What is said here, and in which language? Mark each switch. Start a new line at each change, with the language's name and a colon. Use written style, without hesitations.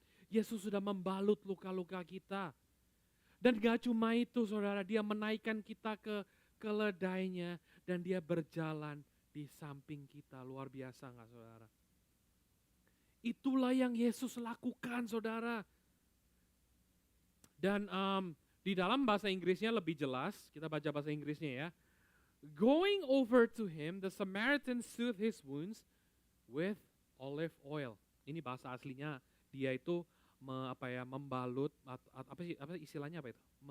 Indonesian: Yesus sudah membalut luka-luka kita. Dan gak cuma itu, saudara, dia menaikkan kita ke keledainya dan dia berjalan di samping kita. Luar biasa gak, saudara? Itulah yang Yesus lakukan, saudara. Dan di dalam bahasa Inggrisnya lebih jelas, kita baca bahasa Inggrisnya ya.
English: Going over to him, the Samaritan soothed his wounds with olive oil.
Indonesian: Ini bahasa aslinya, dia itu membalut, apa istilahnya apa itu?